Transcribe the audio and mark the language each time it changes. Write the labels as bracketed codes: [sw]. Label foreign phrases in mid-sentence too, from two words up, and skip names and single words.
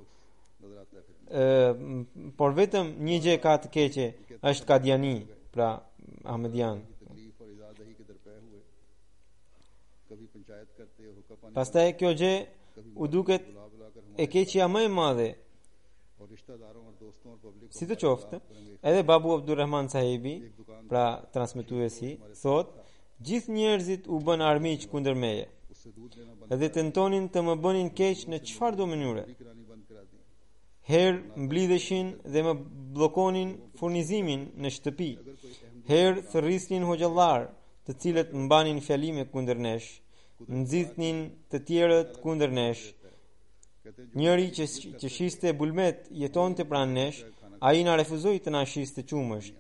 [sq] Por vetëm një gjë ka të keqe, është Kadiani, pra Ahmedian. Pastaj kjo gjë u duket e keqja më e madhe, [ur] اور رشتہ داروں اور دوستوں اور پبلک کو [sq] Si të qoftë, edhe babu Abdurrahman sahibi, pra transmetuesi, thot, gjithë njerëzit u bën armiq kundër meje, [ur] اس سے دودھ لینا بند [sq] edhe tentonin të më bënin keq në çfarë do mënyre. [ur] کرانی بند کرا دی. [sq] Herë mblidheshin dhe më bllokonin furnizimin në shtëpi. Herë thërrisnin hoxhallar, të cilët mbanin fjalime kundër nesh, nxitnin të tjerët kundër nesh. Njëri që shiste bulmet jetonte pranë nesh, ai na refuzoi të na shiste qumësht.